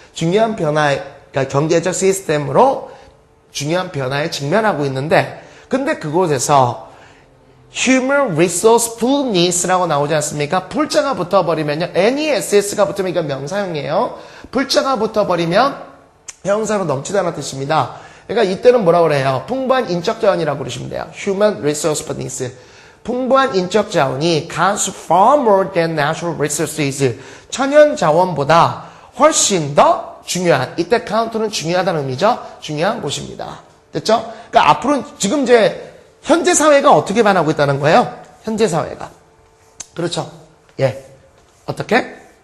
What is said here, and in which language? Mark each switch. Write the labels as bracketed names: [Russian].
[Korean] 중요한 변화, 그러니까 경제적 시스템으로 중요한 변화에 직면하고 있는데, 근데 그곳에서 [English] human resource fullness [Korean] 라고 나오지 않습니까? 풀자가 붙어버리면요. NESS가 붙으면 이건 명사형이에요. 풀자가 붙어버리면 형사로 넘치다는 뜻입니다. 그러니까 이때는 뭐라고 그래요? 풍부한 인적 자원이라고 그러시면 돼요. [English] human resource fullness. [Korean] 풍부한 인적 자원이 [English] counts far more than natural resources. [Korean] 천연 자원보다 훨씬 더 중요한, 이때 count는 중요하다는 의미죠. 중요한 곳입니다. 됐죠? 그러니까 앞으로 지금 이제 현재 사회가 어떻게 변하고 있다는 거예요? 현재 사회가. 그렇죠? 예. 어떻게?